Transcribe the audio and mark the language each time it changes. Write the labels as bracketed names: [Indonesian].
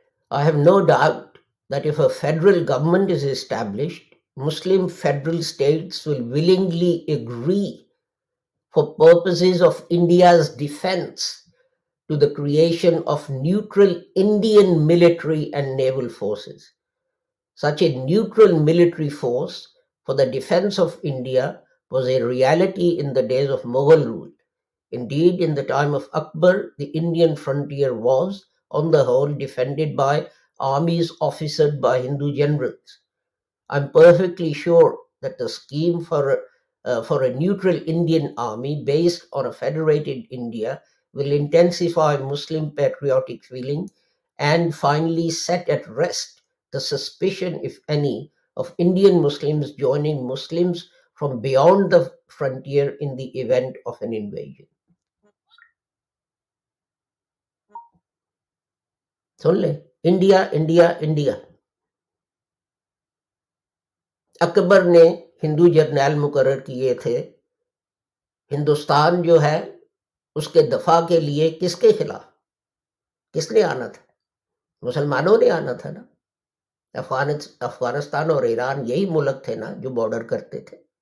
[English] I have no doubt that if a federal government is established, Muslim federal states will willingly agree for purposes of India's defense to the creation of neutral Indian military and naval forces. Such a neutral military force for the defense of India was a reality in the days of Mughal rule. Indeed, in the time of Akbar, the Indian frontier was, on the whole, defended by armies officered by Hindu generals. I'm perfectly sure that the scheme for a neutral Indian army based on a federated India will intensify Muslim patriotic feeling and finally set at rest the suspicion, if any, of Indian Muslims joining Muslims from beyond the frontier in the event of an invasion. [Urdu] سن لیں، India India India. اکبر نے ہندو جرنیل مقرر کیے تھے، ہندوستان جو ہے اس کے دفاع کے لیے کس کے خلاف؟ کس نے آنا تھا؟ مسلمانوں نے آنا تھا نا۔ افغانستان اور ایران یہی ملک تھے نا جو بارڈر کرتے تھے۔